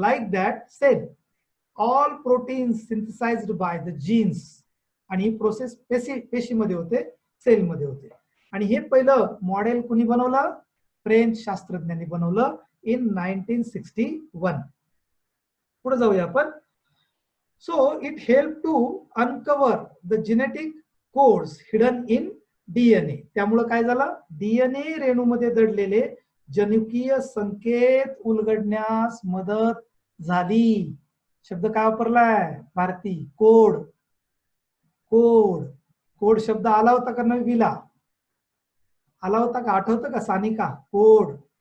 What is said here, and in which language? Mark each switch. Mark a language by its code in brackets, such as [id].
[en] Like that cell all proteins synthesised by the genes. [mr] आणि ही process पेशीमध्ये होते, सेलमध्ये होते. आणि हे पहिलं मॉडेल कुणी बनवलं, फ्रेंच शास्त्रज्ञांनी बनवलं इन 1961. पुढे जाऊया आपण. [en] So it help to uncover the genetic codes hidden in DNA. [mr] त्यामुळे काय झालं, डीएनए रेणूमध्ये दडलेले जनुकीय संकेत उलगडण्यास मदत झाली. शब्द काय वापरलाय भारती, कोड. कोड, कोड शब्द आला होता का नववीला, आला होता का, आठवतं का सानिका, कोड.